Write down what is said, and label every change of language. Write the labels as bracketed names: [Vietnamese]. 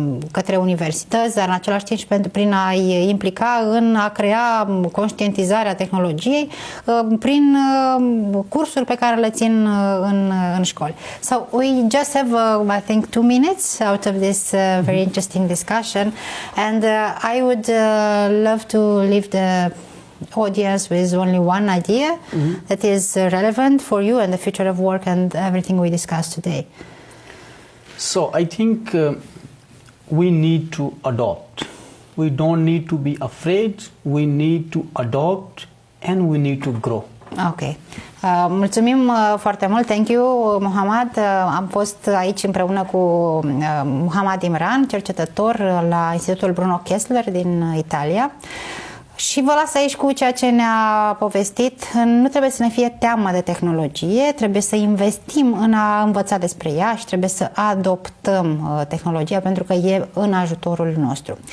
[Romanian] către universități, dar în același timp și prin a-i implica în a crea conștientizarea tehnologiei prin cursuri pe care le țin în școli. [English] So we just have, I think, 2 minutes out of this very interesting discussion, and I would love to leave the audience with only one idea that is relevant for you and the future of work and everything we discussed today. So I think we need to adopt. We don't need to be afraid. We need to adopt, and we need to grow. [Romanian] Ok. Mulțumim foarte mult. [English] Thank you, [Romanian] Mohammad. Am fost aici împreună cu Mohammad Imran, cercetător la Institutul Bruno Kessler din Italia. Și vă las aici cu ceea ce ne-a povestit. Nu trebuie să ne fie teamă de tehnologie, trebuie să investim în a învăța despre ea și trebuie să adoptăm tehnologia, pentru că e în ajutorul nostru.